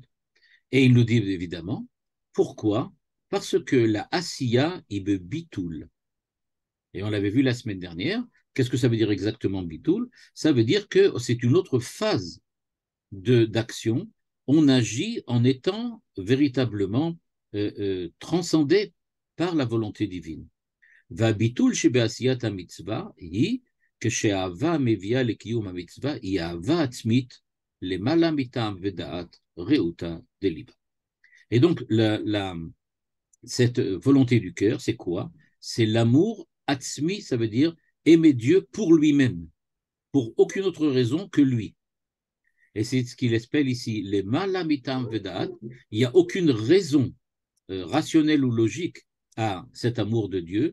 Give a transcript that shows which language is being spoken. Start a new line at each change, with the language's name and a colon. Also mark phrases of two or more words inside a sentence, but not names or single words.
French: Et il nous dit évidemment, pourquoi? Parce que la Asiya, il veut bitoul. Et on l'avait vu la semaine dernière. Qu'est-ce que ça veut dire exactement bitoul? Ça veut dire que c'est une autre phase d'action. On agit en étant véritablement transcendé par la volonté divine.
Hebrew: והביטול שבעשיית המצווה היא כשהאהבה מביאה לקיום המצווה, היא אהבה עצמית למעלה מטעם ודעת רעותה דליבה.
French: Et donc, cette volonté du cœur, c'est quoi? C'est l'amour atzmi, ça veut dire aimer Dieu pour lui-même, pour aucune autre raison que lui. Et c'est ce qu'il appelle ici les
Hebrew: למעלה מטעם ודעת.
French: Il n'y a aucune raison rationnelle ou logique à cet amour de Dieu.